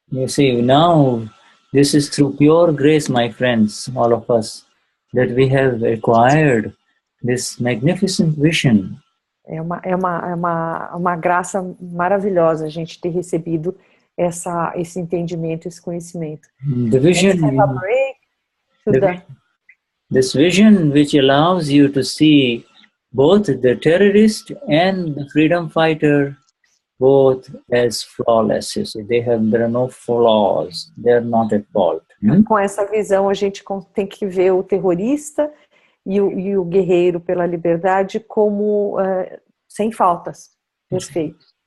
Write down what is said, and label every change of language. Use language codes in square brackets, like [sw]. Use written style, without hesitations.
[en] You see, now, this is through pure grace, my friends, all of us, that we have acquired this magnificent vision. [pt] É uma graça maravilhosa a gente ter recebido esse entendimento, esse conhecimento. [en] The vision, this vision which allows you to see both the terrorist and the freedom fighter both as flawless. You see, there are no flaws. They are not at fault. [pt] Com essa visão a gente tem que ver o terrorista e o guerreiro pela liberdade como sem faltas, perfeitos.